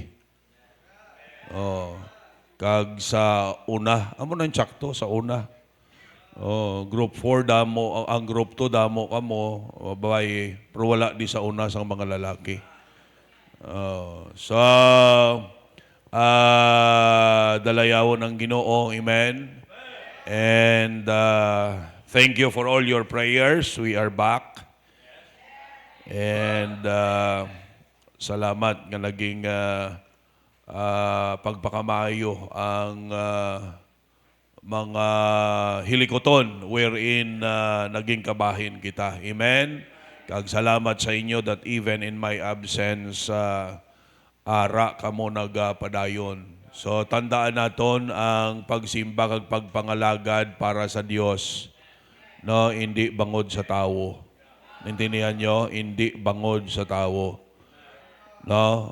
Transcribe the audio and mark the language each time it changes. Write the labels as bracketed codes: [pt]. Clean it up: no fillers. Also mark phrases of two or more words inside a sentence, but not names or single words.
[hil] Oh, kag sa una, amo nang tsakto sa una. Oh, group 4 damo, ang group 2 damo kamo, babae, pero wala di sa una sang mga lalaki. So, dalayawon ang Ginoo, amen. [en] And thank you for all your prayers. We are back. [hil] And salamat nga naging pagpakamayo ang mga hilikoton wherein naging kabahin kita. Amen? Kag salamat sa inyo [en] that even in my absence, [hil] ara kamo nagpadayon. So tandaan naton ang pagsimba kag pagpangalagad para sa Dios. No, hindi bangod sa tawo. Naintindihan nyo? Hindi bangod sa tao. No?